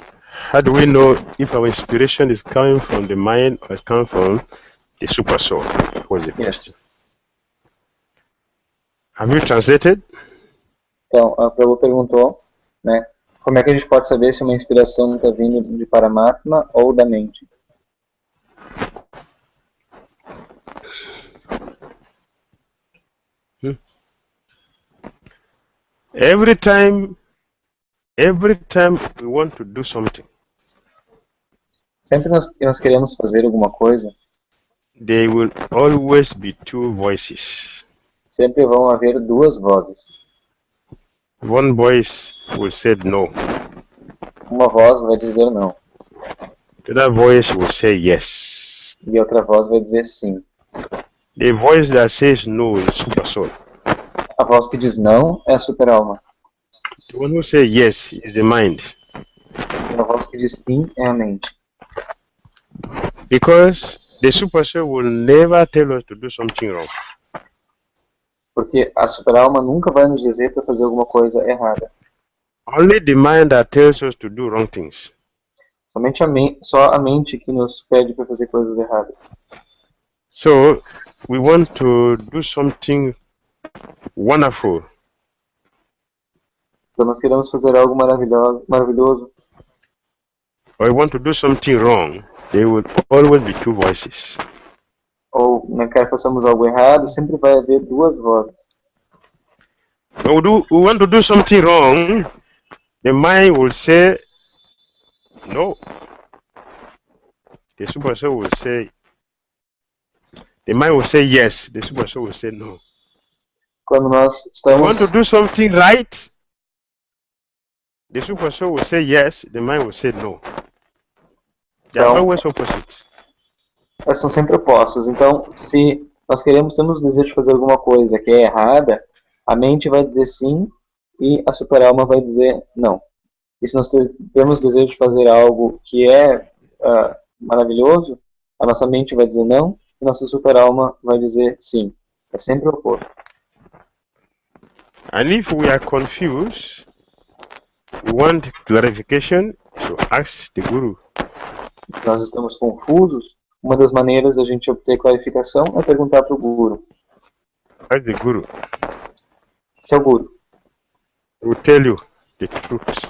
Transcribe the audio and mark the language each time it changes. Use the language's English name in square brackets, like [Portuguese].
[English] How do we know if our inspiration is coming from the mind or it's coming from the super soul? Was the question. Have you translated? [Portuguese] Então, a Prabhu perguntou, né, como é que a gente pode saber se uma inspiração está vindo de Paramatma ou da mente? [English] Every time we want to do something, [Portuguese] sempre nós queremos fazer alguma coisa, [English] there will always be two voices. [Portuguese] Sempre vão haver duas vozes. [English] One voice will say no. [Portuguese] Uma voz vai dizer não. [English] The other voice will say yes. [Portuguese] E outra voz vai dizer sim. [English] The voice that says no is super soul. [Portuguese] A voz que diz não é a super alma. [English] The one who says yes is the mind. [Portuguese] E a voz que diz sim é a mente. [English] Because the super soul will never tell us to do something wrong. [Portuguese] Porque a superalma nunca vai nos dizer para fazer alguma coisa errada. [English] Only the mind that tells us to do wrong things. [Portuguese] Somente só a mente que nos pede para fazer coisas erradas. [English] So we want to do something wonderful. [Portuguese] Então nós queremos fazer algo maravilhoso. [English] Or we want to do something wrong. There will always be two voices. [Portuguese] Ou não quer que façamos algo errado, sempre vai haver duas vozes. [English] When we want to do something wrong, the mind will say no. The super soul will say, the mind will say yes. The super soul will say no. [Portuguese] Quando nós [English] We [Portuguese] estamos [English] want to do something right. The super soul will say yes. The mind will say no. They are [Portuguese] Então, [English] always opposites. [Portuguese] elas são sempre opostas. Então, se nós temos o desejo de fazer alguma coisa que é errada, a mente vai dizer sim e a superalma vai dizer não. E se nós temos o desejo de fazer algo que é maravilhoso, a nossa mente vai dizer não e nossa superalma vai dizer sim. É sempre o oposto. [English] And if we are confused, we want clarification, so ask the Guru. [Portuguese] Se nós estamos confusos, uma das maneiras da gente obter clarificação é perguntar para o Guru. [English] Ask the Guru. [Portuguese] Seu Guru, [English] He will tell you the truth.